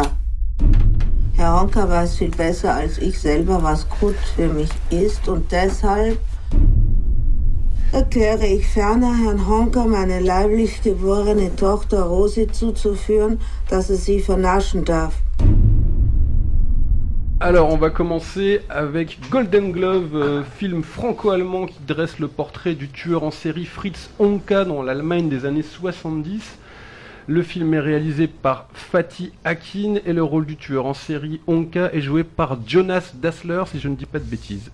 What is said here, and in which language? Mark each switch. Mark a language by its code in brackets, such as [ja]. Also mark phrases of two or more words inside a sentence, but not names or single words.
[de] Herr Honka weiß viel besser als ich selber, was gut für mich ist, und deshalb erkläre ich ferner Herrn Honka, meine leiblich geborene Tochter Rosi zuzuführen, dass er sie vernaschen darf. [fr] Alors, on va commencer avec Golden Glove, film franco-allemand qui dresse le portrait du tueur en série Fritz Honka dans l'Allemagne des années 70. Le film est réalisé par Fatih Akin et le rôle du tueur en série Honka est joué par Jonas Dassler, si je ne dis pas de bêtises.